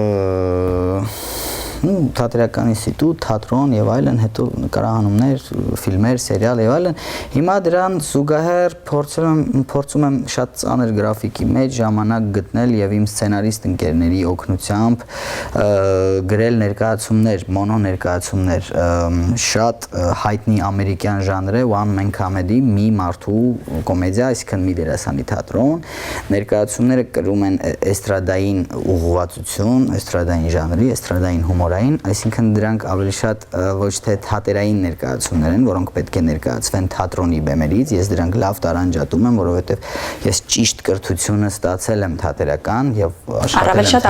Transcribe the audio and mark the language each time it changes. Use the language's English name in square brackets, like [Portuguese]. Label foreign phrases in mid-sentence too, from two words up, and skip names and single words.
[Armenian] թատերական ինստիտուտ, թատրոն եւ այլն, հետո նկարահանումներ, ֆիլմեր, սերիալ եւ այլն։ Հիմա դրան զուգահեռ փորձում եմ շատ ծանր գրաֆիկի մեջ ժամանակ գտնել եւ իմ սցենարիստ ընկերների օգնությամբ գրել ներկայացումներ, մոնո ներկայացումներ, շատ հայտնի ամերիկյան ժանր է one [English] man comedy, [Armenian] մի մարդու կոմեդիա, այսինքն մի դերասանի թատրոն, ներկայացումները կրում են էստրադային ուղղվածություն, էստրադային ժանրի, էստրադային հումոր այսինքն դրանք ավելի շատ ոչ թե թատերային ներկայացումներ են, որոնք պետք է ներկայացվեն թատրոնի բեմերից, ես դրանք լավ տարանջատում եմ, որովհետև ես ճիշտ կրթությունը ստացել եմ թատերական եւ աշխատել եմ